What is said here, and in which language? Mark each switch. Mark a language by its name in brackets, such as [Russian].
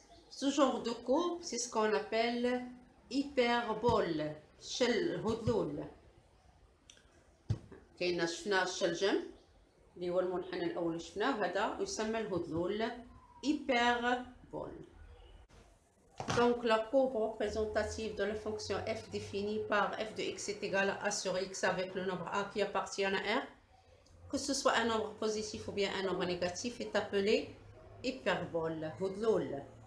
[French] Ce genre de courbe, c'est ce qu'on appelle hyperbole. [Arabic] هذلول كاين شفنا الشلجم اللي هو المنحنى الاول اللي شفناه، هذا يسمى الهذلول hyperbole. [French] Donc la courbe représentative de la fonction f définie par f de x est égale à a sur x avec le nombre a qui appartient à r, que ce soit un nombre positif ou bien un nombre négatif, est appelée hyperbole, هذلول.